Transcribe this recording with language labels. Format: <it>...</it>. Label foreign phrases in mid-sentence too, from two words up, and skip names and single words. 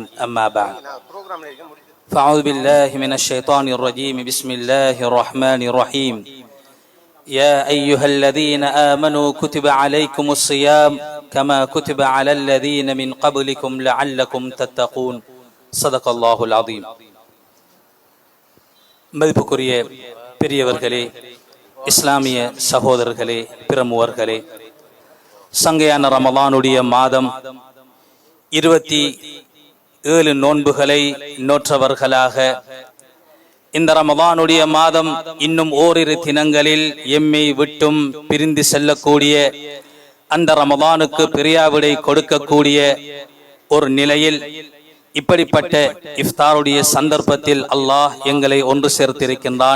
<ar>أما بعد، فأعوذ بالله من الشيطان الرجيم. بسم الله الرحمن الرحيم. يا أيها الذين آمنوا كتب عليكم الصيام كما كتب على الذين من قبلكم لعلكم تتقون. صدق الله العظيم.</ar> <ta>மதிப்புக்குரிய பெரியவர்களே, இஸ்லாமிய சகோதரர்களே, பிரமுகர்களே, சங்கையான ரமலானுடைய மாதம் 27 நோன்புகளை நோற்றவர்களாக இந்த ரமலானுடைய மாதம் இன்னும் ஓரிரு தினங்களில் எம்மை விட்டும் பிரிந்து செல்லக்கூடிய, அந்த ரமலானுக்கு பிரியாவிடை கொடுக்கக்கூடிய ஒரு நிலையில் இப்படிப்பட்ட இஃப்தாருடைய சந்தர்ப்பத்தில் அல்லாஹ் எங்களை ஒன்று சேர்த்திருக்கின்றான்.</ta>